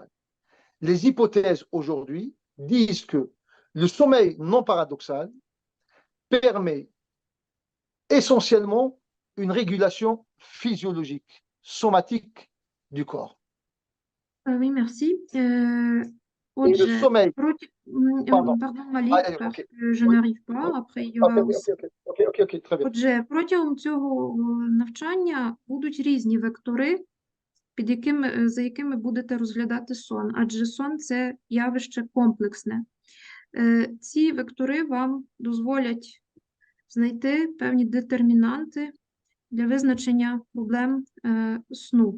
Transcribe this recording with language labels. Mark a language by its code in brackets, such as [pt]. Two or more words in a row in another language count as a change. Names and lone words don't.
[fr] Les hypothèses aujourd'hui disent que le sommeil non paradoxal permet essentiellement une régulation physiologique, somatique du corps. Oui, merci. Et le [uk] Отже, [fr] sommeil, pardon. Pardon, Malik, Allez, parce ok. que je n'arrive pas, après il y aura aussi. Ok, très bien. [uk] Отже, протягом цього навчання будуть різні вектори, за якими будете розглядати сон, адже сон – це явище комплексне. Ці вектори вам дозволять знайти певні детермінанти для визначення проблем сну.